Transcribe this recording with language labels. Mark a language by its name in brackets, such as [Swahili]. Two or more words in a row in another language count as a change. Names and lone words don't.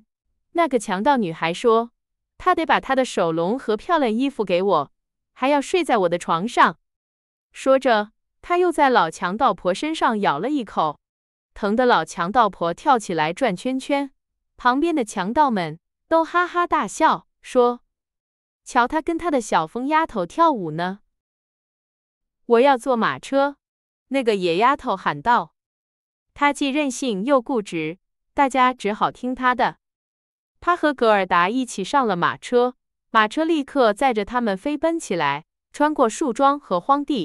[Chinese] 那個強盜女孩說，她得把她的手籠和漂亮衣服給我，還要睡在我的床上。說着，她又在老強盜婆身上咬了一口，疼得老強盜婆跳起來轉圈圈。旁邊的強盜們都哈哈大笑，說：“瞧他跟他的小瘋丫頭跳舞呢！” 我要坐馬車，那個野丫頭喊道。她既任性又固執，大家只好聽她的。她和格爾達一起上了馬車，馬車立刻載着他們飛奔起來，穿過樹樁和荒地。